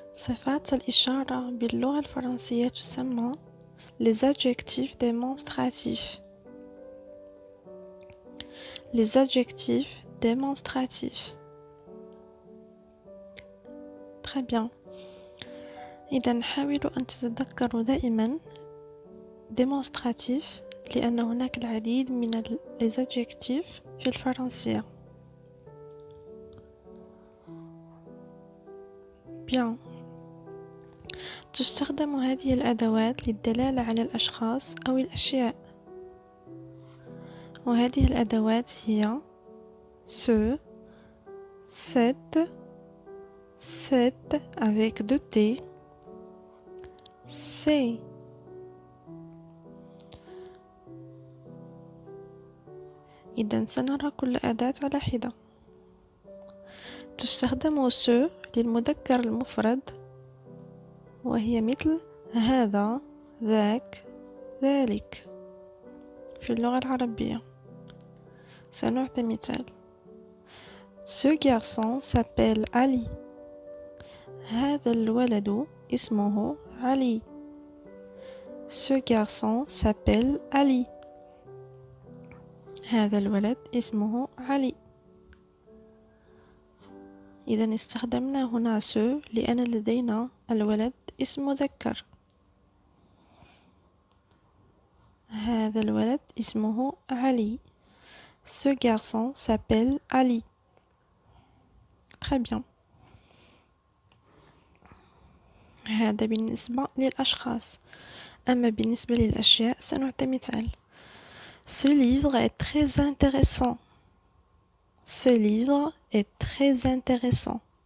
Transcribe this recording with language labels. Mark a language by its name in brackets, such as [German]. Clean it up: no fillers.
[Arabic] أدوات الإشارة باللغة الفرنسية تسمى les adjectifs démonstratifs. [French] Les adjectifs démonstratifs. Très bien. [Arabic] إذا حاولوا أن تتذكروا دائما démonstratif لأن هناك العديد من les adjectifs في الفرنسية. [French] Bien. [Arabic] تستخدم هذه الأدوات للدلالة على الأشخاص أو الأشياء، وهذه الأدوات هي ce, cette, avec 2 T, c'est. إذا سنرى كل أداة على حدة. تستخدم ce للمذكر المفرد، وهي مثل هذا، ذاك، ذلك في اللغة العربية. [French] سنعطي مثال: Ce garçon s'appelle Ali. [Arabic] هذا الولد اسمه علي. Ce garçon s'appelle Ali. هذا الولد اسمه علي. إذا استخدمنا هنا ce لأن لدينا الولد اسم مذكر. [French] هذا الولد اسمه علي. Ce garçon s'appelle Ali. Très bien. [Arabic] هذا بالنسبة للأشخاص. أما بالنسبة للأشياء سنعطي مثال: Ce livre est très intéressant. [French] Ce livre est très intéressant.